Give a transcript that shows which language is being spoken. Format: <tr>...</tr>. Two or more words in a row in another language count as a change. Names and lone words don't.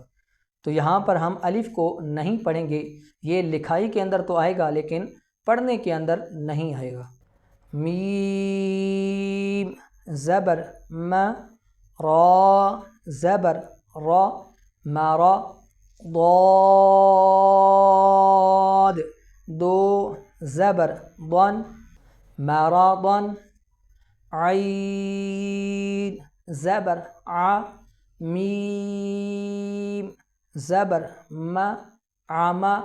<ur>تو یہاں پر ہم الف کو نہیں پڑھیں گے، یہ لکھائی کے اندر تو آئے گا لیکن پڑھنے کے اندر نہیں آئے گا. میم زبر را زبر را مرا ضاد دو زبر ضن مرضن عین زبر میم زبر عم</ur>